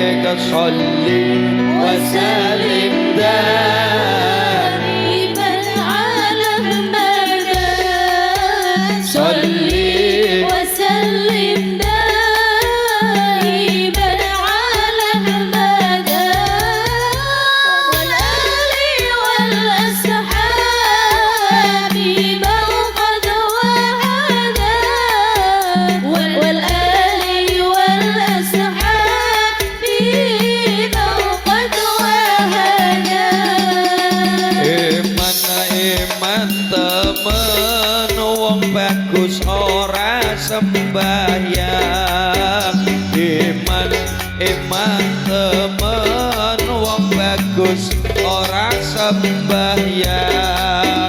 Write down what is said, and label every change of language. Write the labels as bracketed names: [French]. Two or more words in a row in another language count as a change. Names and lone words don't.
[Arabic] صل وسلم دائما على أحمد صلي وسلم دائما على أحمد والآل والأصحاب من قد وعدا والآل والأصحاب من قد وعدا [Javanese] Iman temen wong bagus ora sembahyang. Iman temen wong bagus ora sembahyang.